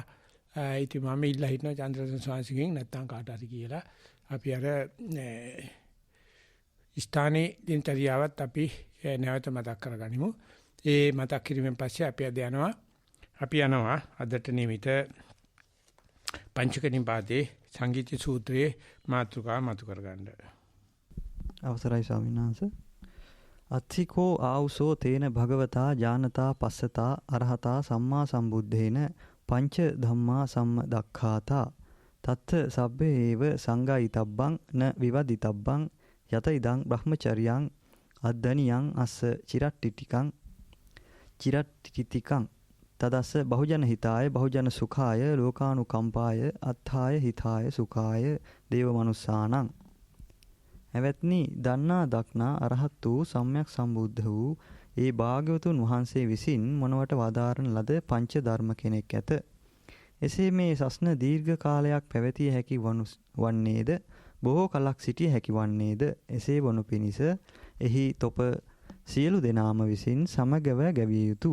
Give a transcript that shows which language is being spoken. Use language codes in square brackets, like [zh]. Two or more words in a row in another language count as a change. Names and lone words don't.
[si] ඉතින් මම ඉල්ලා හිටනවා චන්ද්‍රසේන ස්වාමීන් නැත්නම් කාට හරි කියලා අපි අර ස්ථානයේ දිනචරියාවත් අපි නැවත මතක් කරගනිමු. ඒ මතක් කිරීමෙන් පස්සේ අපි යනවා අදට නියමිත පංචක නිපාතේ සංගීත සූත්‍රයේ මාතෘකාව මතු කරගන්න. අවසරයි ස්වාමීන් වහන්සේ. [pi] අත්ථිකෝ ආවුසෝ තේන භගවතා ඥානතා පස්සතා අරහතා සම්මා සම්බුද්දේන පංච ධම්මා සම්දක්ඛාතා තත්ථ සබ්බේ ඒව සංගායිතබ්බං න විවදිතබ්බං යත ඉදං බ්‍රහ්මචර්යං අද්දනියං අස්ස චිරට්ටිතිකං තදස්ස බහුජන හිතාය බහුජන සුඛාය ලෝකානුකම්පාය අත්ථාය හිතාය සුඛාය දේව මනුස්සානං. [si] එවත්නි දන්නා දක්නා අරහත් වූ සම්්‍යක් සම්බුද්ධ වූ ඒ භාග්‍යවතුන් වහන්සේ විසින් මොනවට වදාරන ලද පංච ධර්ම කෙනෙක් ඇත. එසේ මේ සස්න දීර්ඝ කාලයක් පැවතිය හැකි වන්නේද බොහෝ කලක් සිටිය හැකි වන්නේද එසේ වනු පිණිස එහි තොප සියලු දෙනාම විසින් සමගව ගැවිය යුතු.